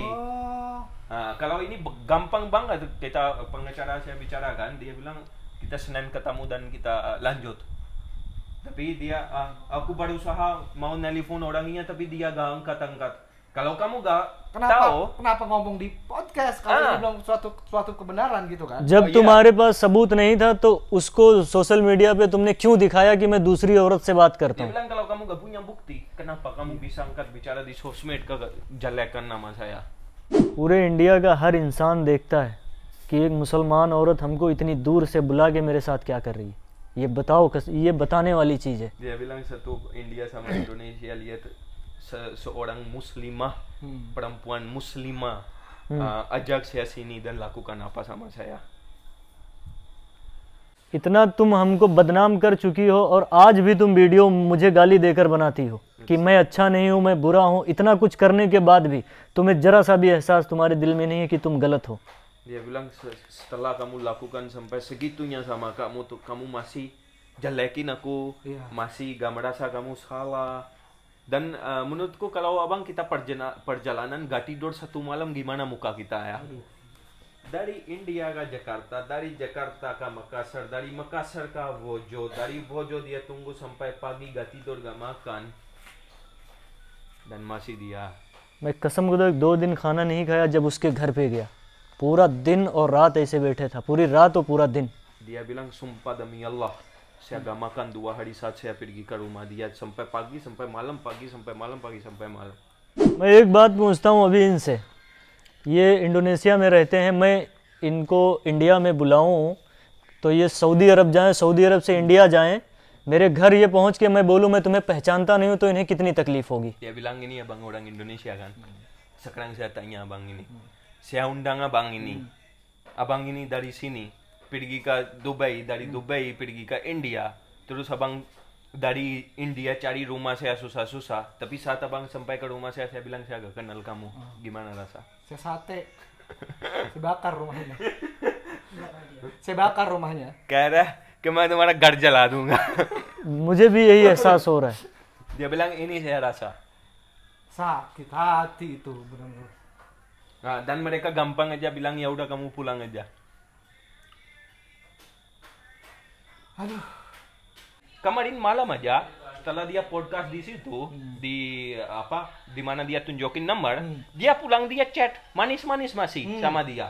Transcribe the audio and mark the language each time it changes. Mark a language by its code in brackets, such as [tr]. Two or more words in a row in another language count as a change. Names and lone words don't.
[id] Kalau ini gampang banget kita pengacara saya bicarakan, dia bilang kita Senin ketemu dan kita lanjut. Tapi dia aku berusaha mau nelpon orangnya tapi dia gak angkat. Kalau kamu gak tahu, kenapa ngomong di podcast kalau ini belum suatu kebenaran gitu kan? [hi] जब तुम्हारे पास सबूत नहीं था तो उसको सोशल मीडिया पे तुमने क्यों दिखाया कि मैं दूसरी औरत से बात करता [id] dia [hi] हूँ? [id] bilang kalau kamu gak punya bukti, kenapa kamu bisa angkat bicara di sosmed jelekan nama saya? [hi] पूरे इंडिया का हर इंसान देखता है कि एक मुसलमान औरत हमको इतनी दूर से बुला के मेरे साथ क्या कर रही है। ये बताओ, ये बताने वाली चीज़ है। [id] Dia bilang satu India sama Indonesia lihat seorang muslimah, perempuan muslimah ajak saya sini dan lakukan apa sama saya. [hi] इतना तुम हमको बदनाम कर चुकी हो और आज भी तुम वीडियो मुझे गाली देकर बनाती हो कि मैं अच्छा नहीं हूँ, मैं बुरा हूँ। इतना कुछ करने के बाद भी तुम्हें जरा सा भी एहसास तुम्हारे दिल में नहीं है कि तुम गलत हो। [id] Dia bilang setelah kamu lakukan sampai segitunya sama kamu tuh, kamu masih jelekin aku, masih gak merasa kamu salah. Dan menurutku kalau abang kita perjalanan gak tidur satu malam gimana muka kita ya? Dari India ke Jakarta, dari Jakarta ke Makassar, dari Makassar ke Vojo, dari Vojo dia tunggu sampai pagi gak tidur gak makan. Dan masih dia. [hi] मैं कसम खुदा 2 दिन खाना नहीं खाया जब उसके घर पे गया, पूरा दिन और रात ऐसे बैठे था, पूरी रात और पूरा दिन. [id] Dia bilang sumpah demi Allah, saya gak makan 2 hari saat saya pergi ke rumah dia sampai pagi sampai malam, pagi sampai malam, pagi sampai malam. [hi] मैं एक बात पूछता हूँ अभी इनसे, ये इंडोनेशिया में रहते हैं, मैं इनको इंडिया में बुलाऊँ तो ये सऊदी अरब जाएं, सऊदी अरब से इंडिया जाएं, मेरे घर ये पहुंच के मैं बोलूँ मैं तुम्हें पहचानता नहीं हूँ, तो इन्हें कितनी तकलीफ होगी. [id] Dia bilang ini abang orang Indonesia kan. Sekarang saya tanya abang ini, saya undang abang ini dari sini pergi ke Dubai, dari Dubai pergi ke India, terus abang dari India cari rumah saya susah-susah, tapi saat abang sampai ke rumah saya bilang saya gak kenal kamu. Gimana rasa? Saya sate. Saya bakar rumahnya. Saya bakar rumahnya. [hi] कह रहा है कि मैं तुम्हारा घर जला दूंगा. मुझे भी यही एहसास हो रहा है. [id] Dia bilang ini saya rasa. Sakit hati itu benar-benar. Nah, dan mereka gampang aja bilang ya udah kamu pulang aja. Aduh. Kemarin malam aja setelah dia podcast di situ di apa di mana dia tunjukin nomor, dia pulang dia chat manis-manis masih sama dia.